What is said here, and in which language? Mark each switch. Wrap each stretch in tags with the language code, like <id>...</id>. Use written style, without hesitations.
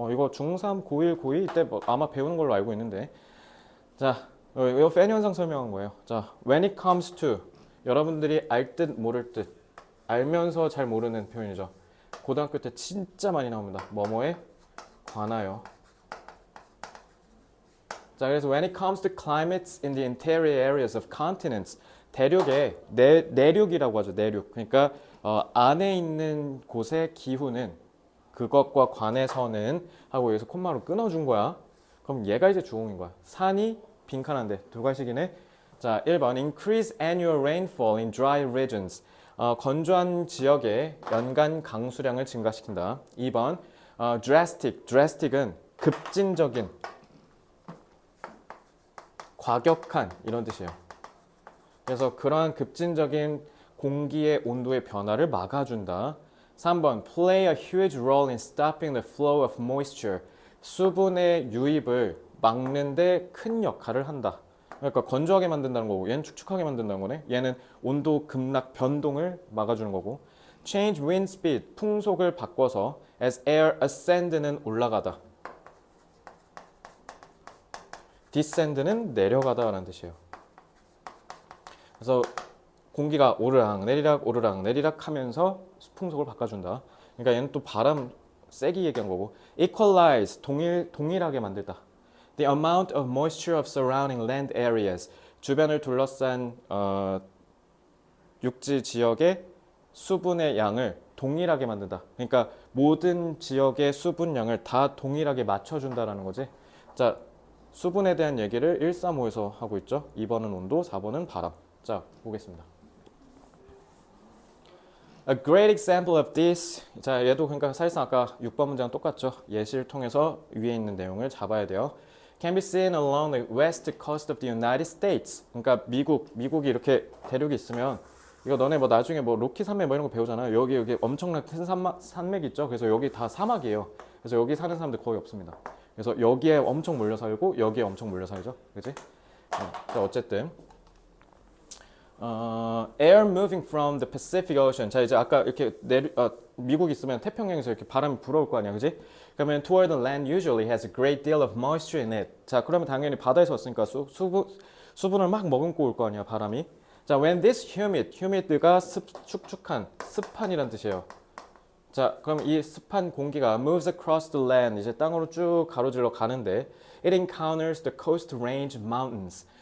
<ko>이거 중3, 고1, 고2 이때 뭐 아마 배우는 걸로 알고 있는데, 자, 이거 팬 현상 설명한 거예요. 자,</ko> <en>when it comes to,</en> <ko>여러분들이 알 듯 모를 듯, 알면서 잘 모르는 표현이죠. 고등학교 때 진짜 많이 나옵니다. 뭐뭐에 관하여. 자, 그래서</ko> <en>when it comes to climates in the interior areas of continents,</en> <ko>대륙의 내륙이라고 하죠. 내륙. 그러니까 안에 있는 곳의 기후는 그것과 관해서는 하고 여기서 콤마로 끊어준 거야. 그럼 얘가 이제 주어인 거야. 산이 빈칸한데 두 가지이네. 자, 1번</ko> <en>increase annual rainfall in dry regions.</en> <ko>건조한 지역의 연간 강수량을 증가시킨다. 2번 drastic은 급진적인, 과격한 이런 뜻이에요. 그래서 그러한 급진적인 공기의 온도의 변화를 막아준다. 3번</ko> <en>play a huge role in stopping the flow of moisture.</en> <ko>수분의 유입을 막는데 큰 역할을 한다. 그러니까 건조하게 만든다는 거고, 얘는 축축하게 만든다는 거네. 얘는 온도 급락 변동을 막아주는 거고.</ko> <en>change wind speed,</en> <ko>풍속을 바꿔서</ko> <en>as air ascend는</en> <ko>올라가다. descend는 내려가다라는 뜻이에요. 그래서 공기가 오르락 내리락 하면서 풍속을 바꿔준다. 그러니까 얘는 또 바람 세기 얘기한 거고. equalize, 동일하게 만들다.</ko> <en>The amount of moisture of surrounding land areas,</en> <ko>주변을 둘러싼 육지 지역의 수분의 양을 동일하게 만든다. 그러니까 모든 지역의 수분량을 다 동일하게 맞춰준다라는 거지. 자, 수분에 대한 얘기를 1, 3, 5에서 하고 있죠. 2번은 온도, 4번은 바람. 자, 보겠습니다.</ko> <en>A great example of this.</en> <ko>자, 얘도 그러니까 사실상 아까 6번 문제랑 똑같죠. 예시를 통해서 위에 있는 내용을 잡아야 돼요.</ko> <en>can be seen along the west coast of the United States.</en> <ko>그러니까 미국이 이렇게 대륙이 있으면 이거 너네 뭐 나중에 뭐 로키 산맥 뭐 이런 거 배우잖아요. 여기 엄청난 큰 산맥 있죠. 그래서 여기 다 사막이에요. 그래서 여기 사는 사람들 거의 없습니다. 그래서 여기에 엄청 몰려 살고 여기에 엄청 몰려 살죠. 그지? 자, 어쨌든</ko> <en>air moving from the Pacific Ocean.</en> <ko>자, 이제 아까 이렇게 미국 있으면 태평양에서 이렇게 바람이 불어올 거 아니야, 그지? 그러면</ko> <en>toward the land usually has a great deal of moisture in it.</en> <ko>자, 그러면 당연히 바다에서 왔으니까 수분을 막 머금고 올 거 아니야, 바람이. 자,</ko> <en>when this humid</en> <ko>가 축축한, 습한이란 뜻이에요. 자, 그럼 이 습한 공기가</ko> <en>moves across the land,</en> <ko>이제 땅으로 쭉 가로질러 가는데</ko> <en>it encounters the coast range mountains.</en>